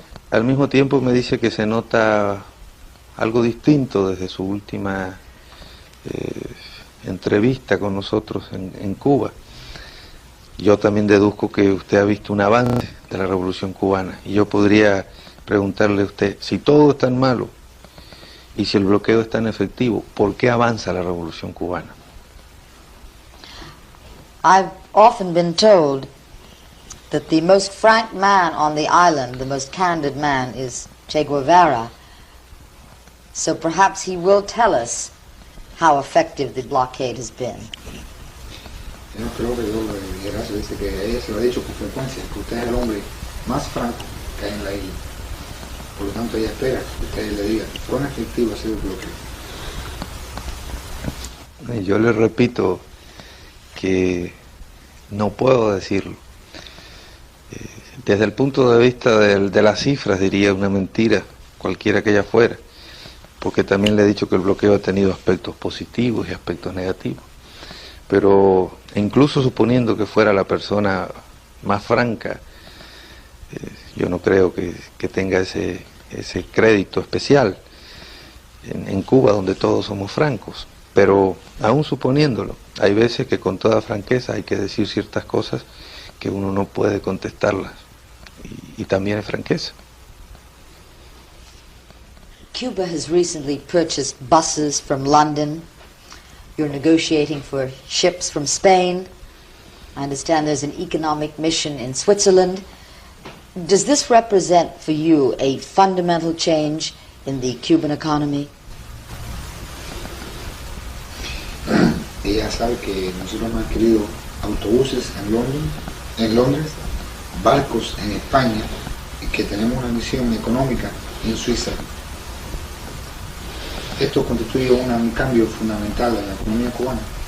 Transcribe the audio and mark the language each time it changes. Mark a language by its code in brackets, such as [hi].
[es] Al mismo tiempo me dice que se nota algo distinto desde su última entrevista con nosotros en Cuba. Yo también deduzco que usted ha visto un avance de la Revolución Cubana y yo podría preguntarle a usted, si todo es tan malo y si el bloqueo es tan efectivo, ¿por qué avanza la Revolución Cubana? [en] I've often been told that the most frank man on the island, the most candid man, is Che Guevara. So perhaps he will tell us how effective the blockade has been. [es] Yo creo que yo le dijera, se dice que ella se lo ha dicho con frecuencia, que usted es el hombre más franco que hay en la isla. Por lo tanto, ella espera que usted le diga cuán efectivo ha sido el bloqueo. Y yo le repito que no puedo decirlo. Desde el punto de vista de las cifras diría una mentira, cualquiera que ella fuera, porque también le he dicho que el bloqueo ha tenido aspectos positivos y aspectos negativos. Pero incluso suponiendo que fuera la persona más franca, yo no creo que tenga ese crédito especial en Cuba, donde todos somos francos. Pero aún suponiéndolo, hay veces que con toda franqueza hay que decir ciertas cosas que uno no puede contestarlas, y también es franqueza. [en] Cuba has recently purchased buses from London. You're negotiating for ships from Spain. I understand there's an economic mission in Switzerland. Does this represent for you a fundamental change in the Cuban economy? [es] Ella sabe que nosotros hemos adquirido autobuses en Londres, barcos en España, y que tenemos una misión económica en Suiza. Esto constituye un cambio fundamental en la economía cubana.